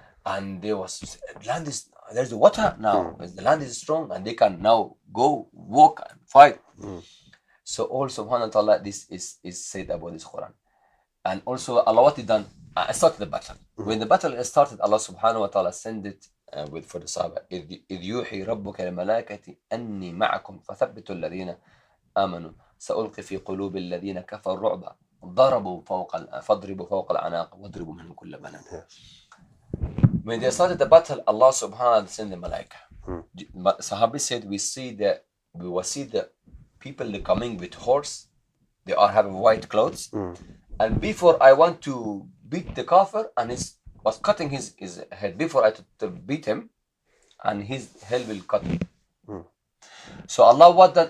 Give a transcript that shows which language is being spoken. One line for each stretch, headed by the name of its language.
English: And there was land is there's the water now. The land is strong, and they can now go walk and fight. So also subhanahu wa ta'ala, this is said about this Quran. And also Allah what he done, started the battle. When the battle started, Allah subhanahu wa ta'ala sent it for the Sahaba.
Arabic: إذ يوحي ربك الملائكة أني معكم فثبتوا الذين آمنوا سألقي في قلوب الذين كفروا الرعب فاضربوا فوق الأعناق واضربوا منهم كل بنان.
English: When they started the battle, Allah subhanahu wa ta'ala sent the malaika. Sahabi said, we will see the people coming with horse. They are having white clothes. And before I want to beat the kafir, and he was cutting his head before I to beat him, and his head will cut. So Allah what done?